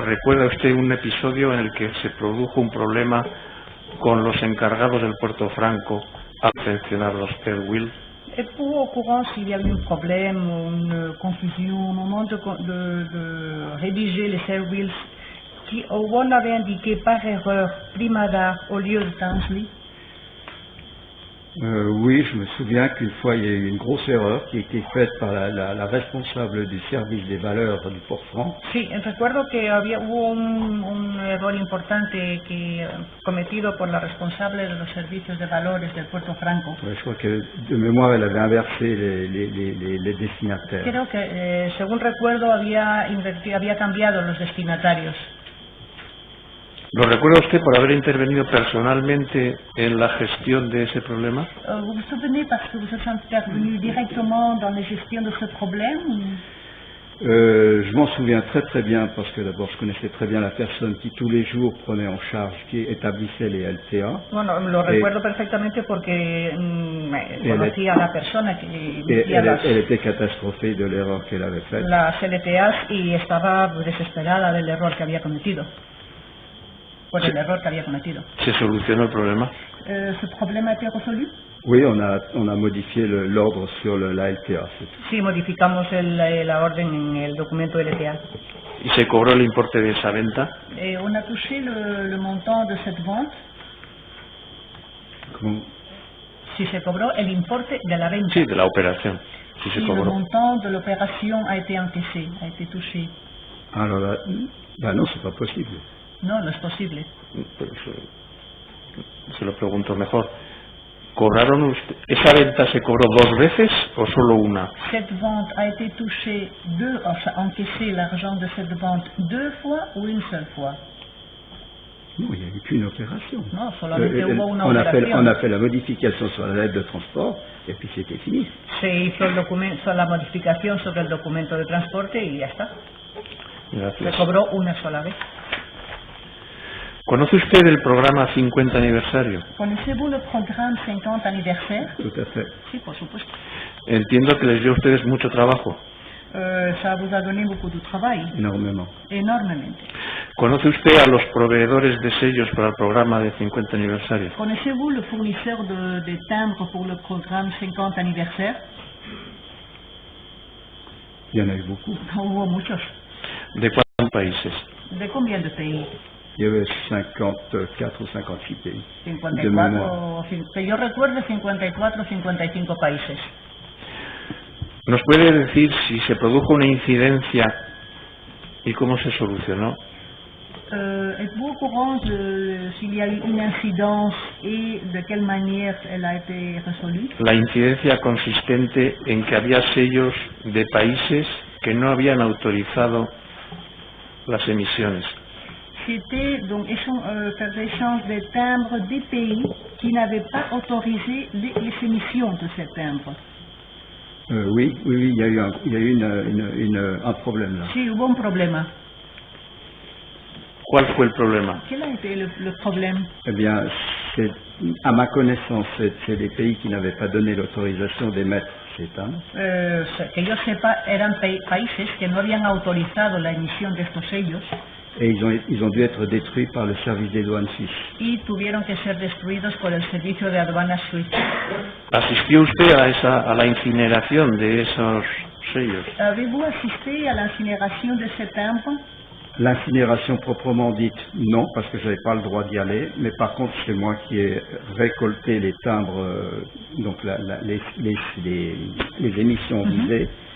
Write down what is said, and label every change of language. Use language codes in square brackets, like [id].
[es] ¿Recuerda usted un episodio en el que se produjo un problema con los encargados del Puerto Franco al mencionar los Airwheel? [fr] Êtes-vous au courant s'il y a eu un problème ou une confusion au moment de rédiger les Airwheels où on avait indiqué par erreur Primadart au lieu de Townsley? Oui, je me souviens qu'une fois il y a eu une grosse erreur qui a été faite par la responsable du service des valeurs du Port-Franc. [es] Sí, recuerdo que hubo un error importante cometido por la responsable de los servicios de valores del Puerto Franco. [fr] Ouais, je crois que de mémoire elle avait inversé les destinataires. [es] Creo que, según recuerdo, había cambiado los destinatarios. ¿Lo recuerda usted por haber intervenido personalmente en la gestión de ese problema? [fr] Vous vous souvenez parce que vous êtes intervenu directement dans la gestion de ce problème? Je m'en souviens très très bien parce que d'abord je connaissais très bien la personne qui tous les jours prenait en charge, qui établissait les LTA. [es] Bueno, lo recuerdo perfectamente porque conocía a la persona que emitía [fr] elle était catastrophée de l'erreur qu'elle avait faite. [es] Las LTAs y estaba desesperada del error que había cometido. Por el error que había cometido. ¿Se solucionó el problema? [fr] ¿Ce problema a été résolu? Oui, on a modifié l'ordre sur la LTA. [es] Sí, modificamos la orden en el documento de LTA. ¿Y se cobró el importe de esa venta? [fr] On a touché le montant de cette vente. [es] ¿Cómo? Si se cobró el importe de la venta. Sí, de la operación. Si se cobró. [fr] Le montant de l'opération a été encaissé, a été touché. Alors là, non, c'est pas possible. [es] No, no es posible. Pero se lo pregunto mejor. ¿Cobraron usted? ¿Esa venta se cobró 2 veces o solo una? [fr] Cette vente a été touchée encaissé l'argent de cette vente 2 fois ou une seule fois? Non, il n'y a eu qu'une opération. [es] Non, solamente hubo una operación. [fr] On a fait la modification sur la lettre de transport et puis c'était fini. [es] Se hizo la modificación sobre el documento de transporte y ya está. Gracias. Se cobró una sola vez. ¿Conoce usted el programa 50 aniversario? [fr] ¿Connaissez-vous le programme 50 anniversaire? Tout à fait. [es] Sí, por supuesto. Entiendo que les dio a ustedes mucho trabajo. [fr] Ça vous a donné beaucoup de travail. Énormément. [es] Enormemente. ¿Conoce usted a los proveedores de sellos para el programa de 50 aniversario? [fr] ¿Connaissez-vous le fournisseur de timbres pour le programme 50 anniversaire? Il y en a eu beaucoup. [es] Hubo muchos. ¿De cuántos países? [fr] ¿De combien de pays? Il y avait 54 ou 56 pays. [es] 54, que yo recuerde 54 o 55 países. ¿Nos puede decir si se produjo una incidencia y cómo se solucionó? [fr] Êtes-vous au courant s'il y a eu une incidence et de quelle manière elle a été résolue? [es] La incidencia consistente en que había sellos de países que no habían autorizado las emisiones. [fr] C'était donc faire échange des timbres des pays qui n'avaient pas autorisé les émissions de ces timbres. Oui, il y a eu un problème là. [es] Sí, hubo un problema. ¿Cuál fue el problema? [fr] Quel a été le problème? Eh bien, à ma connaissance, c'est les pays qui n'avaient pas donné l'autorisation d'émettre ces timbres. [es] Que yo sepa, eran países que no habían autorizado la emisión de estos sellos. [fr] Et ils ont dû être détruits par le service des douanes suisses. [es] Y tuvieron que ser destruidos por el servicio de aduanas suizo. ¿Asistió usted a la incineración de esos sellos? [fr] ¿Avez-vous assisté à l'incinération de ces timbres? L'incinération proprement dite, non, parce que je n'avais pas le droit d'y aller, mais par contre c'est moi qui ai récolté les timbres, donc les émissions visées.